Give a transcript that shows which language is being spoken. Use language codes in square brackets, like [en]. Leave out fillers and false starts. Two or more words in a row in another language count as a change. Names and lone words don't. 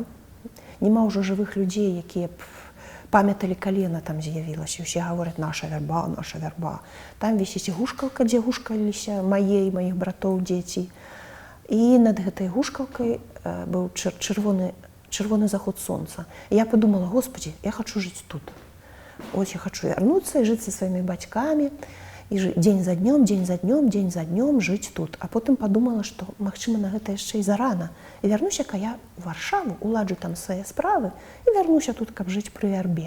[be] Нема ўжо жывых людзей, якія б памяталі, калі яна там з'явілася. Усе гавораць, наша вярба, наша вярба. Там вісіць гушкалка, дзе гушкаліся мае і маіх братоў дзеці. І над гэтай гушкалкай быў чырвоны заход сонца. І [ru] я подумала, господи, [be] я хочу жыць тут. Ось я хочу вярнуцца і жыць са сваімі бацькамі. І дзень за днём, дзень за днём, дзень за днём жыць тут. А потым падумала, што, магчыма, на гэта яшчэ і зарана. І вярнуся-ка я ў Варшаву, уладжу там свае справы і вярнуся тут, каб жыць пры вярбе.